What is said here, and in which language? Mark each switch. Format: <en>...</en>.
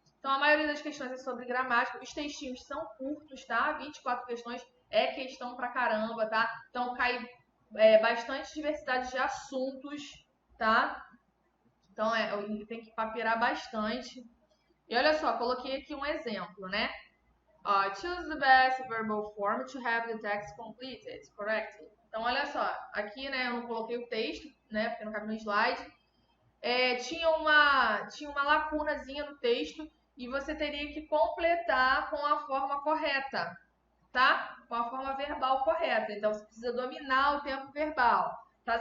<pt>Então a maioria das questões é sobre gramática. Os textinhos são curtos, tá? 24 questões é questão pra caramba, tá? Então cai bastante diversidade de assuntos, tá? Então tem que papirar bastante. E olha só, coloquei aqui um exemplo, né?</pt> <en>Choose the best verbal form to have the text completed correctly.</en> <pt>Então, olha só, aqui, né, eu não coloquei o texto, né, porque não cabe no slide. Tinha uma lacunazinha no texto e você teria que completar com a forma correta, tá? Com a forma verbal correta. Então, você precisa dominar o tempo verbal. Tá?</pt>